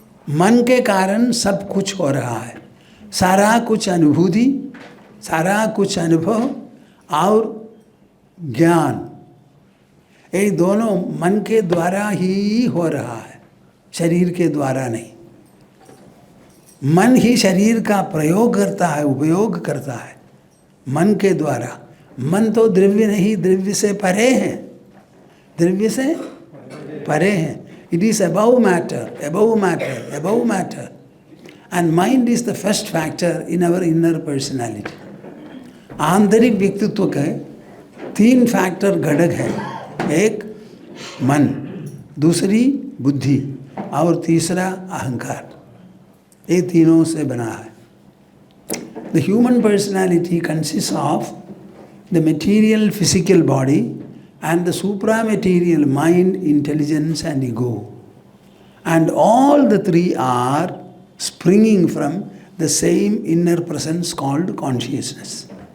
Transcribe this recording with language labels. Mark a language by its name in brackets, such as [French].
[Hindi] मन के कारण सब कुछ हो रहा है. सारा कुछ अनुभूति, सारा कुछ अनुभव और ज्ञान, ये दोनों मन के द्वारा ही हो रहा है, शरीर के द्वारा नहीं. मन ही शरीर का प्रयोग करता है, उपयोग करता है मन के द्वारा. मन तो द्रव्य नहीं, द्रव्य से परे है, द्रव्य से परे है. [English] It is above matter, above matter, above matter. And mind is the first factor in our inner personality. [Hindi] आंतरिक व्यक्तित्व के 3 फैक्टर घटक है. एक मन, दूसरी बुद्धि और तीसरा अहंकार. ये तीनों से बना है. [English] The human personality consists of the material physical body and the supramaterial mind, intelligence and ego. And all the 3 are springing from the same inner presence called consciousness.